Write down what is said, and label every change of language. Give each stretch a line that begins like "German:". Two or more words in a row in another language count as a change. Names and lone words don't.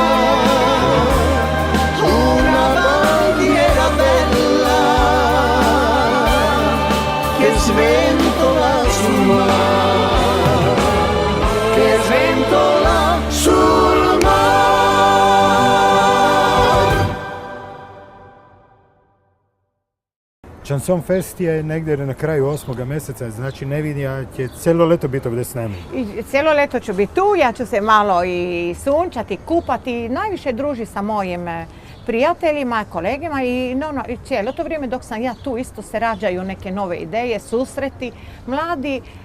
Italian: una bandiera bella che sventola sul mar, che sventola sul mar.
Croatian: Chanson Fest je negdje na kraju 8. mjeseca, znači Nevinja će cijelo leto biti ovdje s nama. I cijelo leto ću biti tu, ja ću se malo i sunčati, kupati, najviše druži sa mojim prijateljima, kolegama i cijelo to vrijeme dok sam ja tu isto se rađaju neke nove ideje, susreti, mladi.